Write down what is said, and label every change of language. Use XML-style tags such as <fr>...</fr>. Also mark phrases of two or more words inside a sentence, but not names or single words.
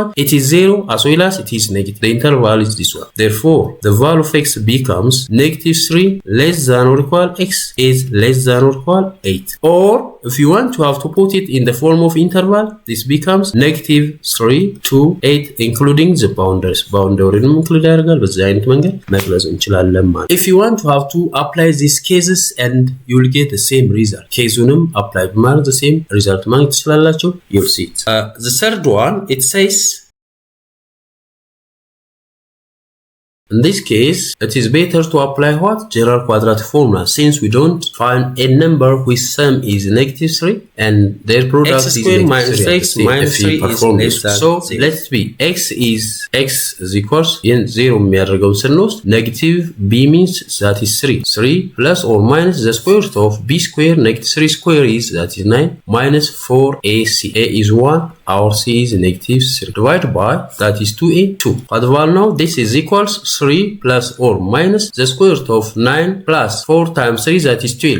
<en>It is 0 as well as it is negative. The interval is this one. Therefore, the value of x becomes negative 3 less than or equal x is less than or equal 8. Or if you want to have to put it in the form of interval, this becomes negative 3 to 8 state including the boundaries. Boundary include</en> <am>ያደርጋል በዚህ አይነት መንገድ መግለጽ እንችላለን ማለት።</am> <en>If you want to have to apply these cases and you will get the same result.</en> <am>ኬዙንም apply በማድረግ</am> <en>the same result</en> <am>ማግኘት ትችላላችሁ.</am> <en>You'll see it. The third one, it says in this case, it is better to apply what? General quadratic formula, since we don't find a number whose sum is -3 and their product is minus x minus 3 is less than 0. So let's be x is equals in 0</en> <am>የሚያደርገው ስንወስድ</am> <en>negative b means that is 3 plus or minus the square root of b square negative 3 square is that is 9 minus 4ac. A is 1, our c is -3 divided by that is 2a 2. What about now? This is equals 3 plus or minus the square root of 9 plus 4 times 3 that is 12.</en>